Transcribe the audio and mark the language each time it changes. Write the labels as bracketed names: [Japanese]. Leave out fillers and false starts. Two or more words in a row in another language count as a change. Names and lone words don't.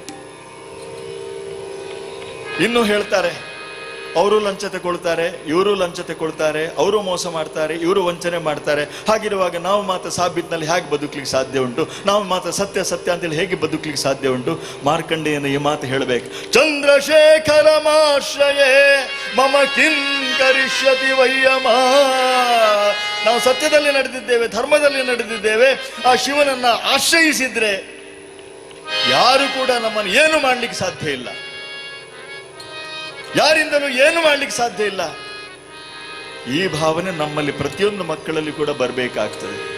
[Kannada] ಇನ್ನು ಹೇಳ್ತಾರೆ, ಅವರು ಲಂಚ ತಗೊಳ್ತಾರೆ, ಇವರು ಲಂಚ ತಗೊಳ್ತಾರೆ, ಅವರು ಮೋಸ ಮಾಡ್ತಾರೆ, ಇವರು ವಂಚನೆ ಮಾಡ್ತಾರೆ. ಹಾಗಿರುವಾಗ ನಾವು ಮಾತ್ರ ಸಾಬೀತ್ನಲ್ಲಿ ಹೇಗೆ ಬದುಕಲಿಕ್ಕೆ ಸಾಧ್ಯ ಉಂಟು? ನಾವು ಮಾತ್ರ ಸತ್ಯ ಸತ್ಯ ಅಂತೇಳಿ ಹೇಗೆ ಬದುಕಲಿಕ್ಕೆ ಸಾಧ್ಯ ಉಂಟು? ಮಾರ್ಕಂಡೇಯನ ಈ ಮಾತು ಹೇಳಬೇಕು. [Sanskrit] ಚಂದ್ರಶೇಖರ ಮಾಶ್ರಯೇ ಮಮ ಕಿಂ ಕರಿಷ್ಯತಿ ವಯ್ಯಮ. [Kannada] ನಾವು ಸತ್ಯದಲ್ಲಿ ನಡೆದಿದ್ದೇವೆ, ಧರ್ಮದಲ್ಲಿ ನಡೆದಿದ್ದೇವೆ. ಆ ಶಿವನನ್ನ ಆಶ್ರಯಿಸಿದ್ರೆ ಯಾರು ಕೂಡ ನಮ್ಮನ್ನು ಏನು ಮಾಡ್ಲಿಕ್ಕೆ ಸಾಧ್ಯ ಇಲ್ಲ, ಯಾರಿಂದಲೂ ಏನು ಮಾಡ್ಲಿಕ್ಕೆ ಸಾಧ್ಯ ಇಲ್ಲ. ಈ ಭಾವನೆ ನಮ್ಮಲ್ಲಿ ಪ್ರತಿಯೊಂದು ಮಕ್ಕಳಲ್ಲಿ ಕೂಡ ಬರಬೇಕಾಗ್ತದೆ.